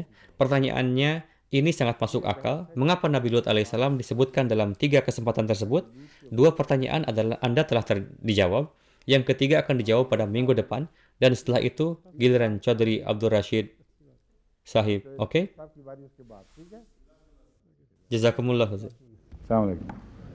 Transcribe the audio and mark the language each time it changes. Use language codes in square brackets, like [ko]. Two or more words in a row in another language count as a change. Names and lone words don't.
[id] Pertanyaannya ini sangat masuk akal. Mengapa Nabi Lut alaihissalam disebutkan dalam 3 kesempatan tersebut? 2 pertanyaan adalah Anda telah dijawab. Yang ketiga akan dijawab pada minggu depan. Dan setelah itu, giliran Chaudhry Abdul Rashid Sahib. Oke? [ur] صاحب کی باری اس کے بعد، ٹھیک ہے? [ar] Jazakumullah. السلام علیکم.